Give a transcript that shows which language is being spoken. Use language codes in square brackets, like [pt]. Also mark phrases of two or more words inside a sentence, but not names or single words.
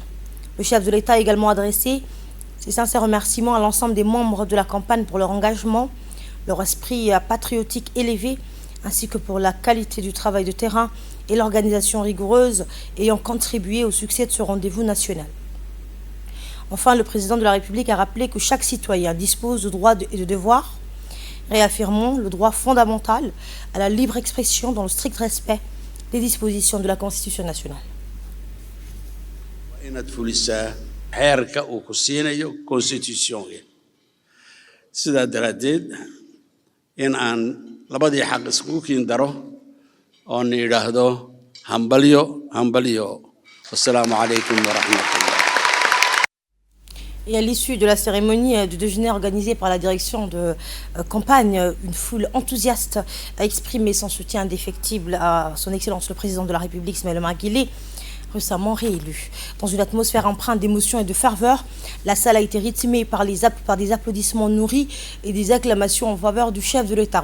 [fr] Le chef de l'État a également adressé ses sincères remerciements à l'ensemble des membres de la campagne pour leur engagement, leur esprit patriotique élevé, ainsi que pour la qualité du travail de terrain et l'organisation rigoureuse ayant contribué au succès de ce rendez-vous national. Enfin, le président de la République a rappelé que chaque citoyen dispose de droits et de devoirs, réaffirmant le droit fondamental à la libre expression dans le strict respect des dispositions de la Constitution nationale. [so] inaad fulisaa xeerka uu ku siinayo constitutionka sidaa daraaddeed in aan labadii xaq iskugu kiin daro oon yidhaahdo hambalyo hambalyo [ar] والسلام عليكم ورحمة الله. [fr] Et à l'issue de la cérémonie de déjeuner organisée par la direction de campagne, une foule enthousiaste a exprimé son soutien indéfectible à son Excellence le Président de la République, Ismaël Omar Guelleh, récemment réélu. Dans une atmosphère empreinte d'émotion et de ferveur, la salle a été rythmée par des applaudissements nourris et des acclamations en faveur du chef de l'État.